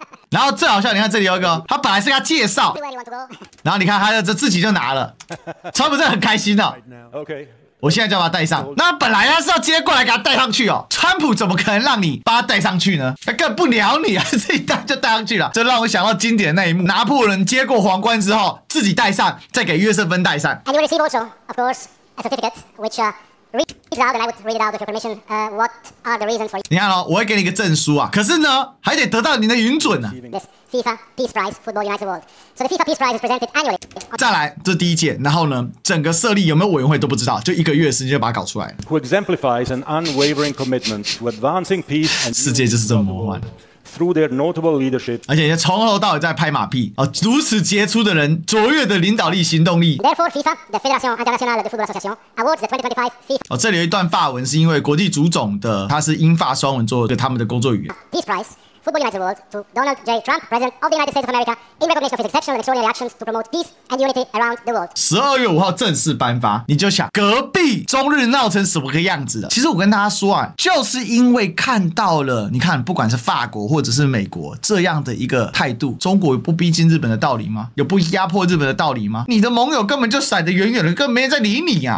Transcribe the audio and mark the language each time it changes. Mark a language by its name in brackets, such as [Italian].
[Chinese] 然後最好笑，你看這裡有一個，他本來是給他介紹，然後你看他这自己就拿了，川普真的很開心哦。我現在就要把他帶上，那本來他是要接過來給他帶上去哦，川普怎麼可能讓你把他帶上去呢？他根本不鳥你啊，自己帶就帶上去了，這讓我想到經典的那一幕，拿破崙接過皇冠之後，自己帶上，再給約瑟芬帶上。 [English] And you receive also, of course, a certificate which reads out, and I would read it out with your permission. What are the reasons for? [Chinese] 你看哦，我會給你一個證書啊，可是呢，還得得到你的允准啊。 [English] This FIFA Peace Prize Football Unites the World. So the FIFA Peace Prize is presented annually. [Chinese] 再來，這第一屆，然後呢，整個設立有沒有委員會都不知道，就1個月的時間就把它搞出來了。 [English] Who exemplifies an unwavering commitment to advancing peace and [Chinese] 世界就是這麼魔幻。 [English] Through their notable leadership， [Chinese] 而且從頭到尾在拍馬屁哦，如此傑出的人，卓越的領導力、行動力。 [English] Therefore, FIFA, the Fédération Internationale de Football Association, awards the 2025 FIFA. [Chinese] 哦，這裡有一段法文，是因為國際足總的，它是英法雙文做的他們的工作語言。 [English] Peace Prize. Football Unites the World to Donald J. Trump, President of the United States of America, in recognition of his exceptional and extraordinary actions to promote peace and unity around the world. [Chinese] 12 月5號正式頒發，你就想隔壁中日鬧成什麼個樣子了？其實我跟大家說啊，就是因為看到了，你看不管是法國或者是美國這樣的一個態度，中國有不逼近日本的道理嗎？有不壓迫日本的道理嗎？你的盟友根本就閃得遠遠的，根本沒人在理你啊！